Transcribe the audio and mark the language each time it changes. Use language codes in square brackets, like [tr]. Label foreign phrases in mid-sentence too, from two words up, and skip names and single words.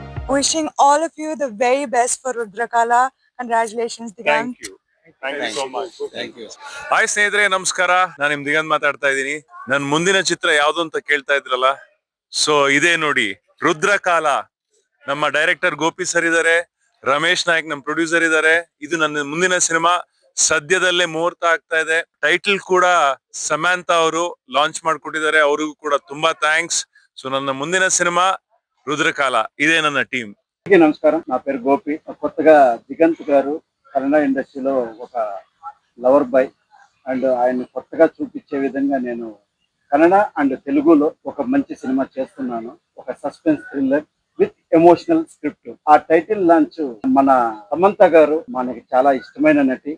[en] Wishing all of you the very best for Rudrakala. Congratulations, Digant. Thank you so much. Thank you. [kn] ಹಾಯ್ ಸ್ನೇಹಿತರೆ, ನಮಸ್ಕಾರ. ನಾನು ನಿಮ್ ದಿಗಂತ್ ಮಾತಾಡ್ತಾ ಇದ್ದೀನಿ. ನನ್ನ ಮುಂದಿನ ಚಿತ್ರ ಯಾವ್ದು ಅಂತ ಕೇಳ್ತಾ ಇದ್ರಲ್ಲ, ಸೊ ಇದೇ ನೋಡಿ, ರುದ್ರಕಾಲ. ನಮ್ಮ ಡೈರೆಕ್ಟರ್ ಗೋಪಿ ಸರ್ ಇದಾರೆ, ರಮೇಶ್ ನಾಯಕ್ ನಮ್ಮ ಪ್ರೊಡ್ಯೂಸರ್ ಇದಾರೆ. ಇದು ನನ್ನ ಮುಂದಿನ ಸಿನಿಮಾ ಸದ್ಯದಲ್ಲೇ ಮುಹೂರ್ತ ಆಗ್ತಾ ಇದೆ. ಟೈಟಲ್ ಕೂಡ ಸಮಂತಾ ಅವರು ಲಾಂಚ್ ಮಾಡ್ಕೊಟ್ಟಿದ್ದಾರೆ, ಅವ್ರಿಗೂ ಕೂಡ ತುಂಬಾ ಥ್ಯಾಂಕ್ಸ್. ಸೊ ನನ್ನ ಮುಂದಿನ ಸಿನಿಮಾ రుద్రకాల, ಇದೇ ನನ್ನ ಟೀಂ. [te] నమస్కారం, నా పేరు గోపి. కొత్తగా దిగంత్ గారు కన్నడ ఇండస్ట్రీలో ఒక [en] lover boy [te] అండ్ ఆయన కొత్తగా చూపించే విధంగా నేను కన్నడ అండ్ తెలుగులో ఒక మంచి సినిమా చేస్తున్నాను. ఒక [en] suspense thriller with emotional script. [te] ఆ [en] title launch [te] మన సమంత గారు మనకి చాలా ఇష్టమైన నటి.